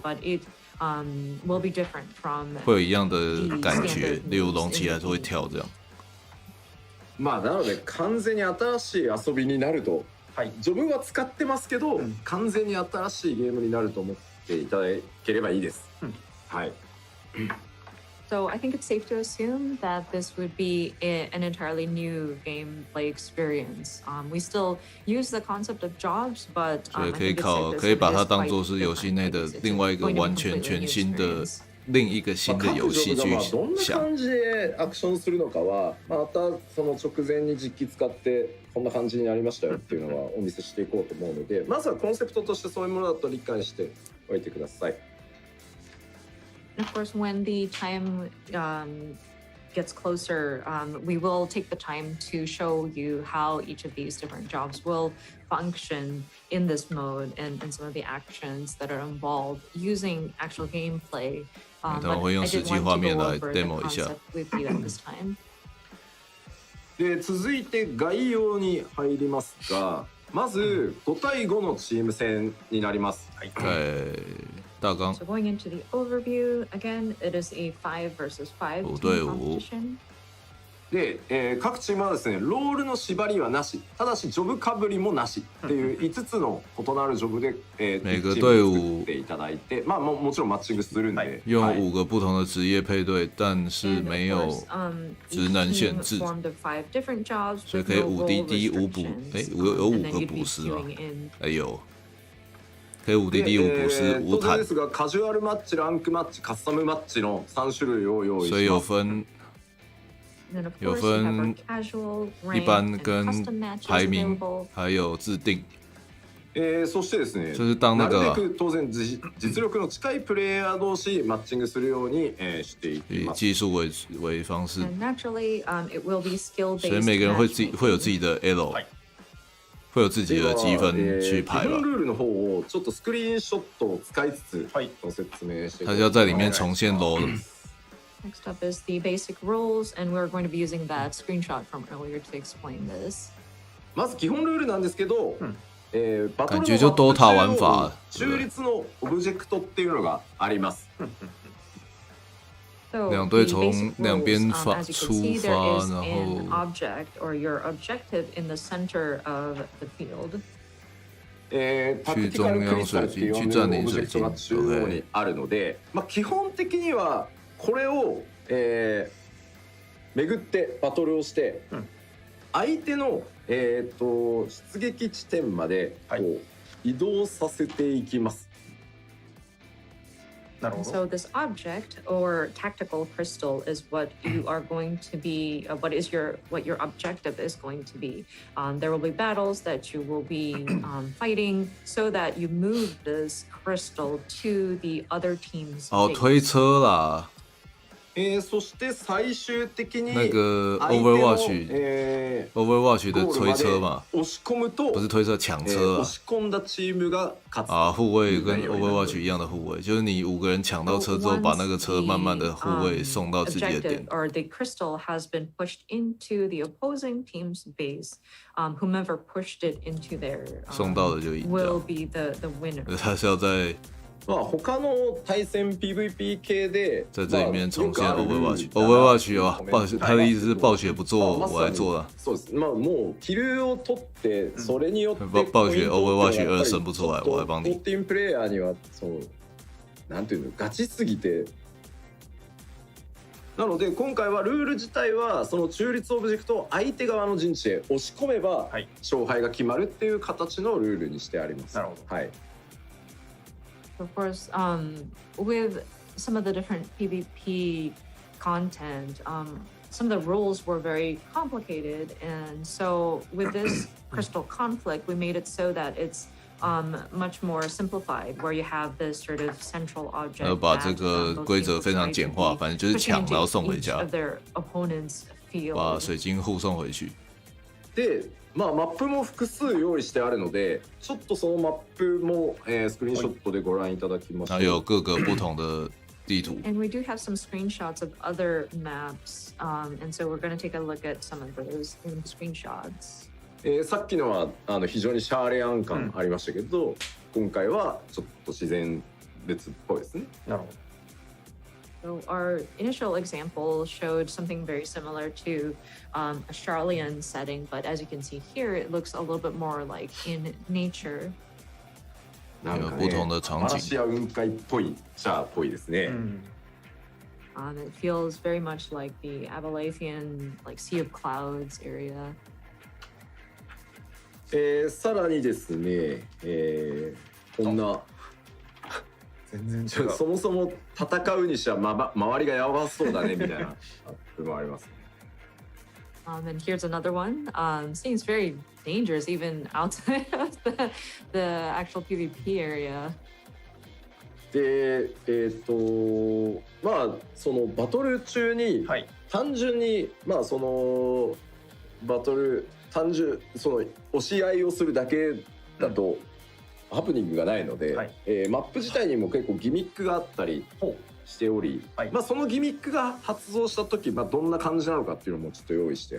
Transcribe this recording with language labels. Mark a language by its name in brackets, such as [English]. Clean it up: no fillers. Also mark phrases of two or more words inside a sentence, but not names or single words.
[English] will be different from [Chinese] 会有一样的感觉，例如龙骑还是会跳这样。 [Japanese] まあなので完全に新しい遊びになると、ジョブは使ってますけど、完全に新しいゲームになると思っていただければいいです。はい。 [English] So I think it's safe to assume that this would be an entirely new gameplay experience. We still use the concept of jobs, but [Chinese] 所以可以把它当作是游戏内的另外一个完全全新的另一个新的游戏去想。 [Japanese] どんな感じでアクションするのかは、またその直前に実機使ってこんな感じになりましたよっていうのはお見せしていこうと思うので、まずはコンセプトとしてそういうものだと理解しておいてください。 [English] And of course, when the time gets closer, we will take the time to show you how each of these different jobs will function in this mode and some of the actions that are involved using actual gameplay. But I did want to go over the concept with you at this time. [Japanese] で続いて概要に入りますが、まず5対5のチーム戦になります。 [Chinese] 大纲 [English] So going into the overview, again, it is a 5 versus 5 team competition. [Japanese] で、各チームはですね、ロールの縛りはなし、ただしジョブかぶりもなしっていう5つの異なるジョブで、 [Chinese] 每个队伍 [Japanese] 作っていただいて、まあもちろんマッチングするんで、 [Chinese] 用5个不同的职业配对，但是没有职能限制，所以可以5DD 5补，有5个补师吗？有。可以5DD 5补师5坦。 [Japanese] ですがカジュアルマッチ、ランクマッチ、カスタムマッチの3種類を用意します。 [Chinese] 所以有分一般跟排名，还有自定。 [Japanese] そしてですね、 [Chinese] 就是当那个 [Japanese] なるべく当然実力の近いプレイヤー同士マッチングするようにしていきます。 [Chinese] 以技术为方式， [English] Naturally, it will be skill-based. [Chinese] 所以每个人会有自己的 L。会有自己的积分去排吧。 [Japanese] 基本ルールの方をちょっとスクリーンショットを使いつつご説明して。 [Chinese] 他要在里面重现 LOL。 [English] Next up is the basic rules, and we're going to be using that screenshot from earlier to explain this. [Japanese] まず基本ルールなんですけど、バトルの中立のオブジェクトっていうのがあります。 [Chinese] 两队从两边出发，然后 [English] object or your objective in the center of the field. [Japanese] タクティカルクリスタルっていうオブジェクトが中央にあるので、まあ基本的にはこれを巡ってバトルをして、相手の出撃地点までこう移動させていきます。 [English] So this object or tactical crystal is what you are going to be, what your objective is going to be. There will be battles that you will be fighting so that you move this crystal to the other team's base. [Chinese] 推车啦。 [Japanese] そして最終的に [Chinese] 那个 Overwatch 的推车嘛， [Japanese] 押し込むと [Chinese] 不是推车抢车 [Japanese] 押し込んだチームが勝つ [Chinese] 啊，护卫跟 Overwatch 一样的护卫，就是你5个人抢到车之后，把那个车慢慢的护卫送到自己的点。 [English] Or the crystal has been pushed into the opposing team's base. Whomever pushed it into their [Chinese] 送到的就赢。 [English] will be the winner. [Chinese] 他是要在 [Japanese] 他の対戦 PVP 系で [Chinese] 在这里面重现 Overwatch 啊，他的意思是暴雪不做，我来做了。 [Japanese] そうです。もうキルを取ってそれによって [Chinese] 暴雪 Overwatch 2 生不出来，我来帮你。 [Japanese] 14 プレイヤーにはそうなんていうのガチすぎて。なので今回はルール自体はその中立オブジェクトを相手側の陣地へ押し込めば勝敗が決まるっていう形のルールにしてあります。なるほど。はい。 [English] Of course, with some of the different PvP content, some of the rules were very complicated, and so with this crystal conflict, we made it so that it's much more simplified, where you have this sort of central object. [Chinese] 把这个规则非常简化，反正就是抢，然后送回家，把水晶护送回去。 [Japanese] で、マップも複数用意してあるので、ちょっとそのマップも、スクリーンショットでご覧いただきましょう。 [Chinese] 还有各个不同的地图。 [English] And we do have some screenshots of other maps, and so we're going to take a look at some of those in screenshots. [Japanese] さっきのは非常にシャーレアン感ありましたけど、今回はちょっと自然列っぽいですね。なるほど。 [English] So our initial example showed something very similar to a Charlian setting, but as you can see here, it looks a little bit more like in nature. [Japanese] なんかね、マラシア雲海っぽいシャーっぽいですね。 [English] It feels very much like the Avalanthian, like Sea of Clouds area. [Japanese] さらにですね、こんな全然違う。そもそも戦うにしては、周りがやばそうだねみたいな部分もありますね。 [English] And here's another one. Seems very dangerous even outside of the actual PvP area. [Japanese] で、そのバトル中に、単純にそのバトルその押し合いをするだけだと、ハプニングがないので、マップ自体にも結構ギミックがあったりしており、そのギミックが発動した時、どんな感じなのかっていうのもちょっと用意して。